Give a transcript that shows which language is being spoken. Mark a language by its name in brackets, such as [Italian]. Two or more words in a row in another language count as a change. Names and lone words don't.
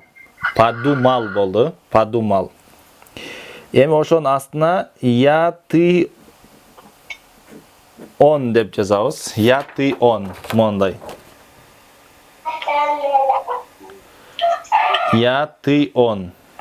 [Kyrgyz] Подумал болду. Подумал. Эми ошонун астына [Russian] я, ты, он [Kyrgyz] деп жазабыз. [Russian] Я, ты, он. Мондай. Я, ты, он.